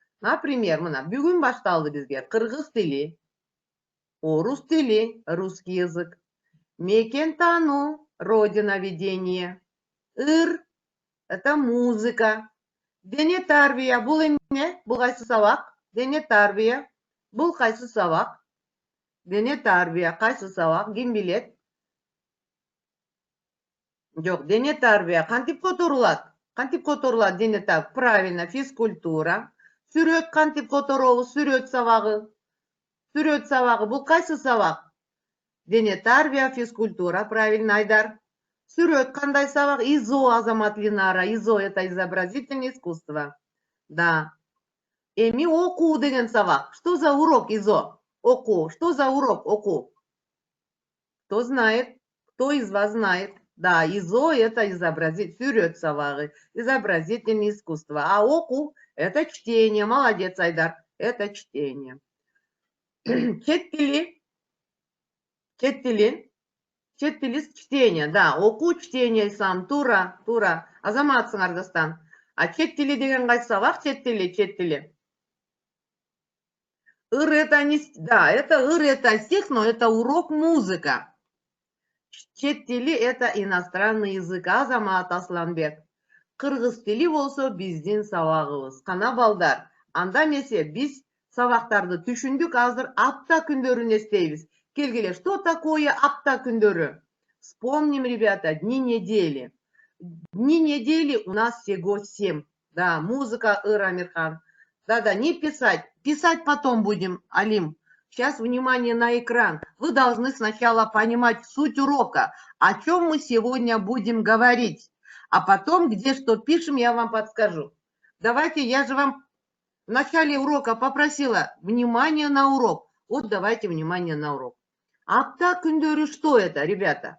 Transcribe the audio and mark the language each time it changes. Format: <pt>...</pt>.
<ky>Например, мына, бүгүн башталды бизге кыргыз тили, орус тили,</ky> <ru>русский язык,</ru> <ky>мекен таануу, родиноведение, ыр —</ky> <ru>это музыка,</ru> <ky>дене тарбия, бул эмне? Бул кайсы сабак? Дене тарбия. Бул кайсы сабак? Дене тарбия кайсы сабак? Ким билет? Жок, дене тарбия кантип которулат? Кантип которулат дене тарбия?</ky> <ru>Правильно, физкультура.</ru> <ky>Сүрөт кантип которобуз? Сүрөт сабагы. Сүрөт сабагы бул кайсы сабак? Дене тарбия, физкультура.</ky> <ru>Правильно,</ru> <ky>Айдар. Сүрөт кандай сабак?</ky> <ru>ИЗО, Азамат, Линара. ИЗО — это изобразительное искусство.</ru> <ky>Да. Эми окуу деген сабак.</ky> <ru>Что за урок ИЗО?</ru> <ky>Окуу.</ky> <ru>Что за урок окуу? Кто знает? Кто из вас знает? Да, ИЗО —</ru> <ky>это сүрөт сабагы,</ky> <ru>изобразительное искусство. А окуу — это чтение. Молодец, Айдар. Это чтение.</ru> <ky>Чет тили. Чет тили</ky> <ru>чтение, да.</ru> <ky>Оку чтение сам, тура, тура. Азаматсың Ардастан. А чет тили деген қайсы сабақ? Чет тили, чет тили.</ky> <ru>Ыр это не... Да, это ыр это стих, но это урок музыка. Чет тили это иностранный язык.</ru> <ky>Азамат Асланбек. Кыргыз тили болсо биздин сабагыбыз. Кана балдар. Анда эмесе биз сабактарды түшүндүк, азыр апта күндөрүн эстейбиз. Келгиле,</ky> <ru>что такое</ru> <ky>апта күндөрү?</ky> <ru>Вспомним, ребята, дни недели. Дни недели у нас всего 7. Да, музыка Ыр Амирхан. Да-да, не писать. Писать потом будем, Алим. Сейчас внимание на экран. Вы должны сначала понимать суть урока, о чем мы сегодня будем говорить. А потом, где что пишем, я вам подскажу. Давайте, я же вам в начале урока попросила внимание на урок. Вот давайте внимание на урок.</ru> <ky>Апта күндөрү,</ky> <ru>что это, ребята?</ru>